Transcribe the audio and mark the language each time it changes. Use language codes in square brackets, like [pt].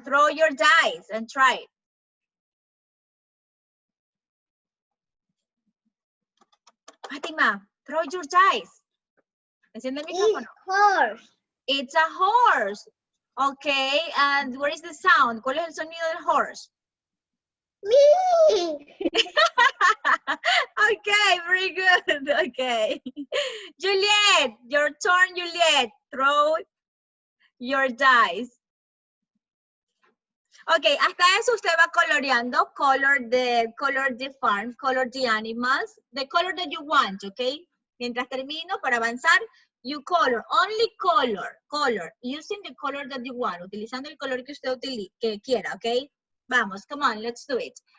[en] Throw your dice and try it. Fatima, throw your dice. [es] Enciende el micrófono. [en] Horse. It's a horse. Okay, and what is the sound? [es] ¿Cuál es el sonido del horse? Me. [en] Okay, very good. Okay. Juliet, your turn, Juliet. Throw your dice. [es] Okay, hasta eso usted va coloreando. [en] Color the farm, color the animals, the color that you want, okay? [es] Mientras termino, para avanzar, [en] you color, only color, using the color that you want, [es] utilizando el color que usted que quiera, okay? Vamos, [en] come on, let's do it.